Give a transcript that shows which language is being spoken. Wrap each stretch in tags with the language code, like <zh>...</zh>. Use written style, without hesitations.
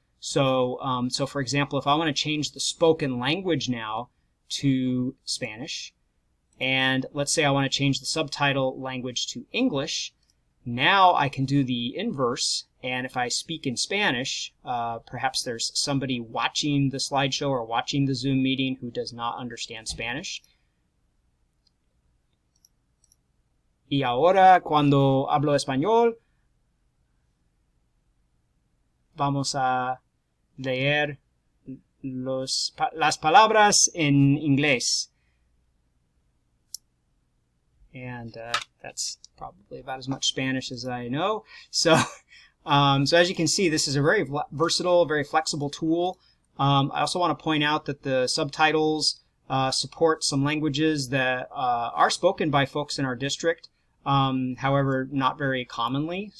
<en>So for example, if I want to change the spoken language now to Spanish, and let's say I want to change the subtitle language to English, now I can do the inverse, and if I speak in Spanish, perhaps there's somebody watching the slideshow or watching the Zoom meeting who does not understand Spanish.</en> <es>Y ahora, cuando hablo español, vamos a leer las palabras en inglés.</es> <en>And that's probably about as much Spanish as I know. So as you can see, this is a very versatile, very flexible tool. I also want to point out that the subtitles support some languages that are spoken by folks in our district, however, not very commonly.</en>